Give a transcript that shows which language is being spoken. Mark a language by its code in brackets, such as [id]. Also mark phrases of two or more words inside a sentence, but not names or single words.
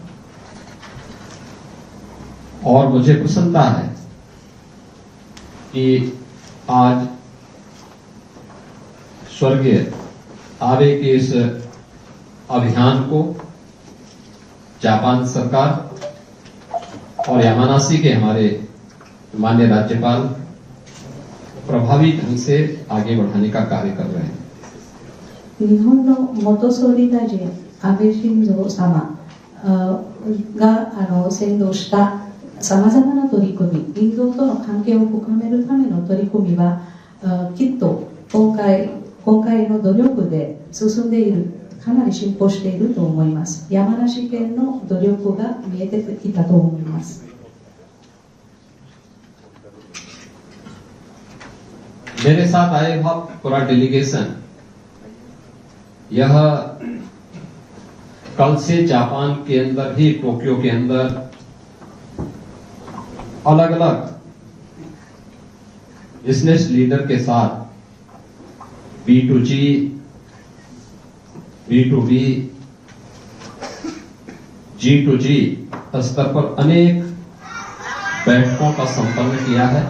[hi] और मुझे प्रसन्नता है कि आज स्वर्गीय आबे के इस अभियान को जापान सरकार और यामानासी के हमारे माननीय राज्यपाल प्रभावी ढंग से आगे बढ़ाने का कार्य कर रहे हैं। [ja] 日本の元総理大臣安倍晋三様が先導したさまざまな取り組み、インドとの関係を深めるための取り組みはきっと今回の努力で進んでいる、かなり進歩していると思います。山梨県の努力が見えてきたと思います。 [hi] मेरे साथ आए हुआ पूरा डेलीगेशन यह कल से जापान के अंदर ही टोक्यो के अंदर अलग अलग [en] business leader [hi] के साथ B2G, B2B, G2G स्तर पर अनेक बैठकों का संपन्न किया है।